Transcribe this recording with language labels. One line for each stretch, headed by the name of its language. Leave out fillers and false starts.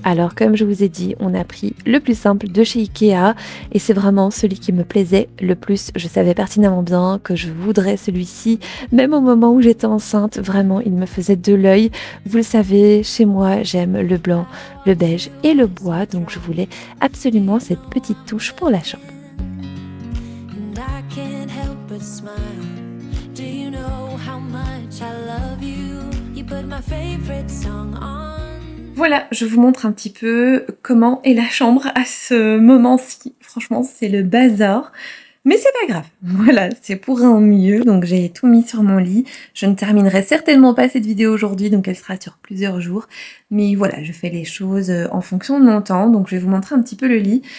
French: Alors comme je vous ai dit, on a pris le plus simple de chez Ikea et c'est vraiment celui qui me plaisait le plus. Je savais pertinemment bien que je voudrais celui-ci, même au moment où j'étais enceinte. Vraiment, il me faisait de l'œil. Vous le savez, chez moi, j'aime le blanc, le beige et le bois, donc je voulais absolument cette petite touche pour la chambre.
English: And I can't help but smile. Do you know how much I love you? You put my favorite song on.
French: Voilà, je vous montre un petit peu comment est la chambre à ce moment-ci. Franchement, c'est le bazar. Mais c'est pas grave, voilà, c'est pour un mieux, donc j'ai tout mis sur mon lit. Je ne terminerai certainement pas cette vidéo aujourd'hui, donc elle sera sur plusieurs jours. Mais voilà, je fais les choses en fonction de mon temps, donc je vais vous montrer un petit peu le lit.